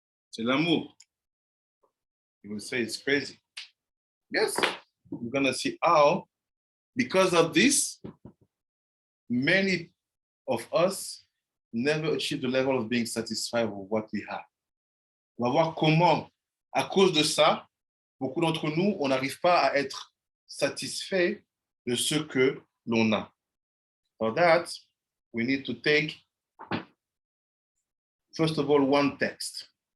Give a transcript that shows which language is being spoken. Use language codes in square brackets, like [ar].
[fr] C'est l'amour. [en] You will say it's crazy. Yes, we're gonna see how, because of this, many of us never achieve the level of being satisfied with what we have. [fr] On va voir comment, à cause de ça, beaucoup d'entre nous, on n'arrive pas à être satisfait de ce que l'on a. [en] For that, we need to take, first of all, one text.